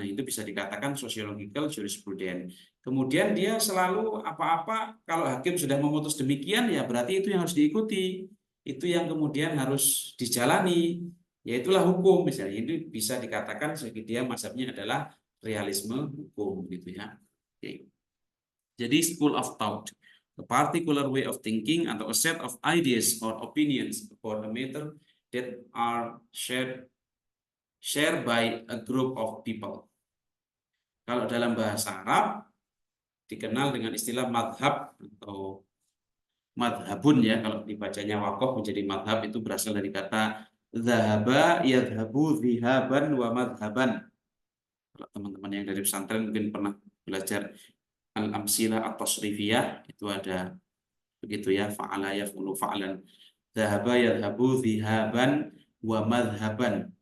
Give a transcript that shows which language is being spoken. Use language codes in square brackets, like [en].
[id] Nah, itu bisa dikatakan sociological jurisprudence. Kemudian dia selalu apa-apa, kalau hakim sudah memutus demikian, ya berarti itu yang harus diikuti. Itu yang kemudian harus dijalani. Ya itulah hukum misalnya. Ini bisa dikatakan sebagai dia mazhabnya adalah realisme hukum gitu ya. Oke. [en] Jadi school of thought, a particular way of thinking atau a set of ideas or opinions about a matter that are shared by a group of people. [id] Kalau dalam bahasa Arab dikenal dengan istilah madhab atau madhabun ya, kalau dibacanya wakof menjadi madhab itu berasal dari kata [ar] zahaba yadhabu zihaban wa madhaban. [id] Kalau teman-teman yang dari pesantren mungkin pernah belajar al-amsilah atau tasrifiyah, itu ada begitu ya, [ar] fa'ala yaf'ulu fa'lan, zahaba yadhabu zihaban wa madhaban.